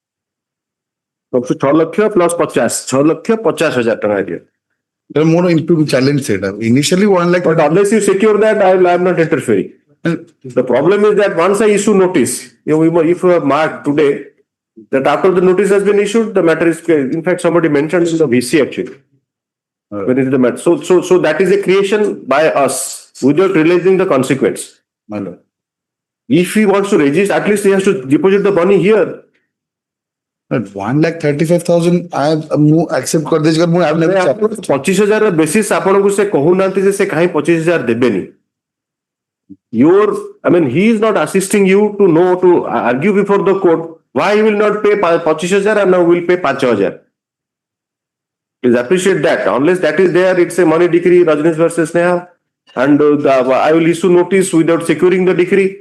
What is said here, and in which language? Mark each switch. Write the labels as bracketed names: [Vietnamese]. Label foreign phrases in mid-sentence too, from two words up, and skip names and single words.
[Odia] 6 ଲକ୍ଷ ପ୍ଲସ୍ 50 6 ଲକ୍ଷ 50,000 ଟଙ୍କା ଏରିଆ ମୋର [English] improve challenge [Odia] ସେଇଟା initially 1 lakh [English] but unless you secure that I am not interfering. The problem is that once I issue notice, if you have marked today that after the notice has been issued, the matter is, in fact, somebody mentioned in the VC actually. When it is the matter. So that is a creation by us without realizing the consequence. My lord. If he wants to resist, at least he has to deposit the money here. But 1,35,000 I accept [Odia] କରିଦେଇଛି ମୁଁ [English] I have never [Odia] 25,000 ବେସିସ୍ ଆପଣଙ୍କୁ ସେ କହୁନାହାନ୍ତି ଯେ ସେ କାହିଁ 25,000 ଦେବେନି. [English] He is not assisting you to know to argue before the court why he will not pay 25,000 and now will pay 5,000. Please appreciate that. Unless that is there, it's a money decree, Rajneesh versus Neha. And I will issue notice without securing the decree.